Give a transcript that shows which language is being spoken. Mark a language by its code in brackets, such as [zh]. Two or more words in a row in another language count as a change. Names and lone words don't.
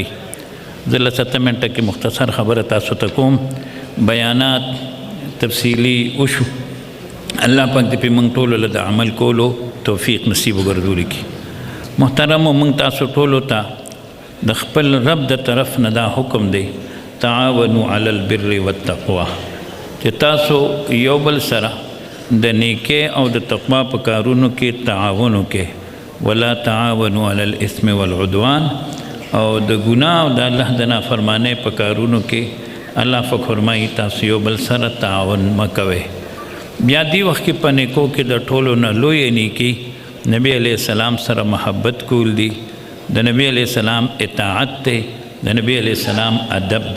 [ps] زه له 7 منټه کې مختصر خبره تاسو ته کوم. بیانات تفصیلي وشو، الله پاک دې په موږ ټولو له د عمل کولو توفیق نصیب وګرځولي کړي. محترمو موږ تاسو ټولو ته د خپل رب د طرف نه دا حکم دی: [ar] تعاونوا علی البر والتقوى، [ps] چې تاسو یو بل سره د نیکۍ او د تقوا په کارونو کې تعاون وکړئ. [ar] ولا تعاونوا علی الاثم والعدوان، [ps] او د ګناه او د الله د نافرمانۍ په کارونو کې الله فرمایي تاسو یو بل سره تعاون مه کوئ. بیا دې وخت کې په نیکو کې د ټولو نه لویه نیکي نبی [ar] علیه السلام [ps] سره محبت کول دي، د نبی [ar] علیہ السلام [ps] اطاعت دی، د نبی [ar] علیہ السلام [ps] ادب دی.